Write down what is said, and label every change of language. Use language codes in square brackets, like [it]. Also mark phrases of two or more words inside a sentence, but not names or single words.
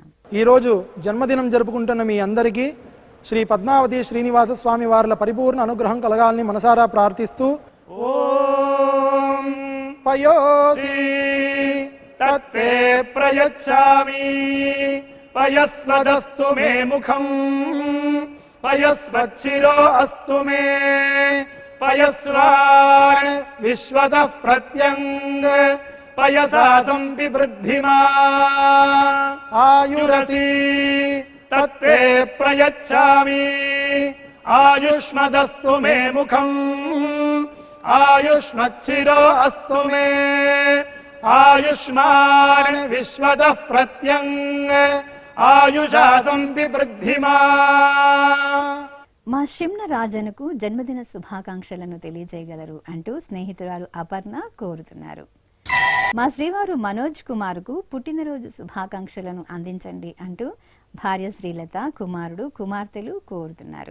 [te] ఈరోజు జన్మదినం జరుపుకుంటున్న మీ అందరికీ శ్రీ పద్మావతి శ్రీనివాస స్వామి వార్ల పరిపూర్ణ అనుగ్రహం కలగాలని మనసారా ప్రార్థిస్తూ [sa] ఓం పయోసి తత్తే ప్రయచ్ఛామి पयस्वदस्तु मे मुखम् पयस्वच्छिरो अस्तु मे पयस्वान् विश्वतः प्रत्यङ्ग पयसा संविवृद्धिमा आयुरसि तत्ते प्रयच्छामि आयुष्मदस्तु मे मुखम् आयुष्मच्छिरो अस्तु मे आयुष्मान् विश्वतः प्रत्यङ्ग आयुषा संविवृद्धिमा. [te] మా షిమ్న రాజనుకు జన్మదిన శుభాకాంక్షలను తెలియజేయగలరు అంటూ స్నేహితురాలు అపర్ణ కోరుతున్నారు. మా శ్రీవారు మనోజ్ కుమార్కు పుట్టినరోజు శుభాకాంక్షలను అందించండి అంటూ భార్య శ్రీలత, కుమారుడు, కుమార్తెలు కోరుతున్నారు.